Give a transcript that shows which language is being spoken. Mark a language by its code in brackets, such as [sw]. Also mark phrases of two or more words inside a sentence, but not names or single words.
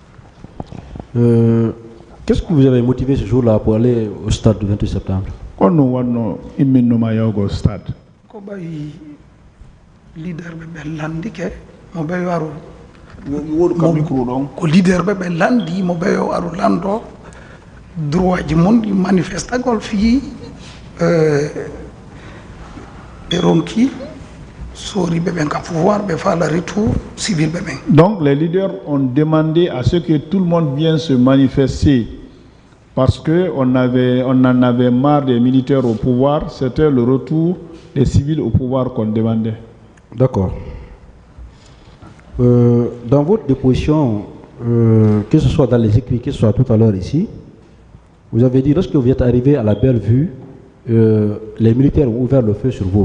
[fr] Qu'est-ce que vous avez motivé ce jour-là pour aller au stade du 28 septembre? [ff] Leader leader be landi mo be waru lando droit ji mon manifesta gol fi ronki sori be ben ka pouvoir be fa la [fr] retour civil [ff] be ben. [fr] Donc les leaders ont demandé à ce que tout le monde vienne se manifester parce que on en avait marre des militaires au pouvoir, c'était le retour des civils au pouvoir qu'on demandait. D'accord. Dans votre déposition, que ce soit dans les écrits, que ce soit tout à l'heure ici, vous avez dit lorsque vous êtes arrivé à la Belle-Vue, les militaires ont ouvert le feu sur vous.